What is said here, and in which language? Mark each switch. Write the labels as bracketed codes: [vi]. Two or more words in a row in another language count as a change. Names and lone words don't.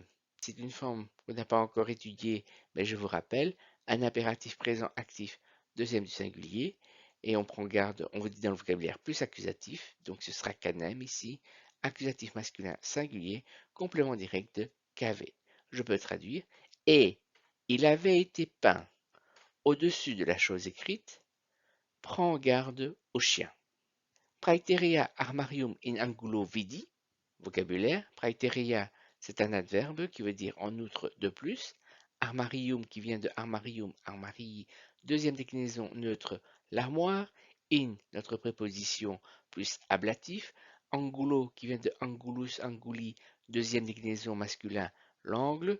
[fr] C'est une forme qu'on n'a pas encore étudiée, mais je vous rappelle, un impératif présent actif, deuxième du singulier, et on prend garde, on vous dit dans le vocabulaire plus accusatif, donc ce sera canem ici, accusatif masculin singulier, complément direct de cave. Je peux traduire, et il avait été peint au-dessus de la chose écrite, prends garde au chien. [la] Praeterea armarium in angulo vidi. [fr] Vocabulaire. Praeterea, c'est un adverbe qui veut dire en outre de plus. Armarium qui vient de [la] armarium, armarii, [fr] deuxième déclinaison neutre, l'armoire. In, notre préposition plus ablatif. Angulo qui vient de [la] angulus, anguli, [fr] deuxième déclinaison masculin, l'angle.